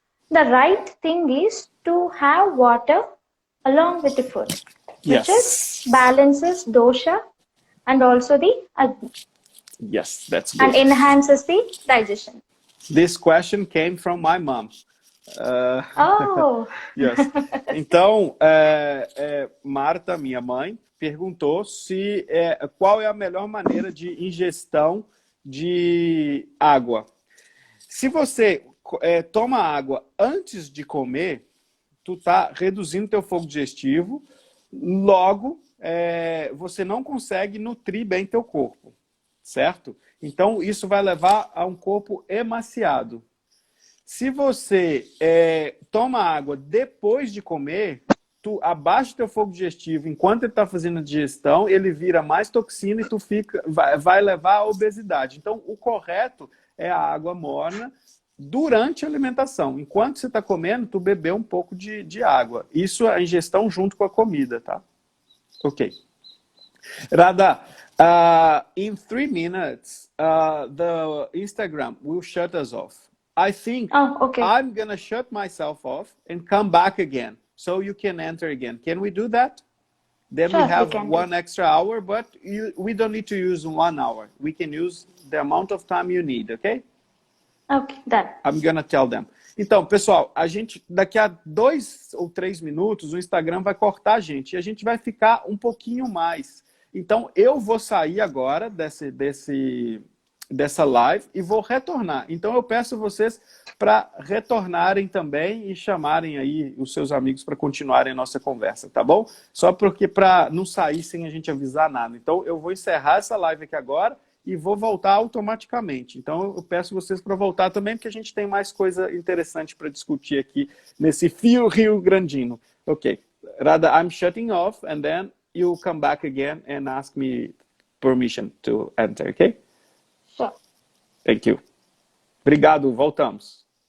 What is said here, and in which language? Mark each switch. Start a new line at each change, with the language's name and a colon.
English: The right thing is to have water along with the food, which is balances dosha and also the agni. Yes, that's good. And enhances the digestion. This question came from my mom. Oh! Yes.
Portuguese: Então, Marta, minha mãe, perguntou qual é a melhor maneira de ingestão de água. Se você toma água antes de comer, tu tá reduzindo teu fogo digestivo, logo você não consegue nutrir bem teu corpo, certo? Então, isso vai levar a um corpo emaciado. Se você toma água depois de comer, tu abaixa o teu fogo digestivo, enquanto ele está fazendo a digestão, ele vira mais toxina e tu vai levar à obesidade. Então, o correto é a água morna durante a alimentação. Enquanto você está comendo, tu beber um pouco de água. Isso é a ingestão junto com a comida, tá? Ok.
English: Radha, in 3 minutes, the Instagram will shut us off. I think I'm going to shut myself off and come back again. So you can enter again. Can we do that? Then sure, we have one extra hour, but we don't need to use 1 hour. We can use the amount of time you need, okay? Okay, done. I'm going to tell them.
Portuguese: Então, pessoal, a gente, daqui a 2 ou 3 minutos, o Instagram vai cortar a gente. E a gente vai ficar um pouquinho mais. Então, eu vou sair agora dessa live e vou retornar. Então, eu peço vocês para retornarem também e chamarem aí os seus amigos para continuarem a nossa conversa, tá bom? Só porque para não sair sem a gente avisar nada. Então, eu vou encerrar essa live aqui agora e vou voltar automaticamente. Então, eu peço vocês para voltar também, porque a gente tem mais coisa interessante para discutir aqui nesse fio Rio Grandino. Ok.
English: Radha, I'm shutting off and then you come back again and ask me permission to enter, ok? Sure. Thank you.
Portuguese: Obrigado, voltamos.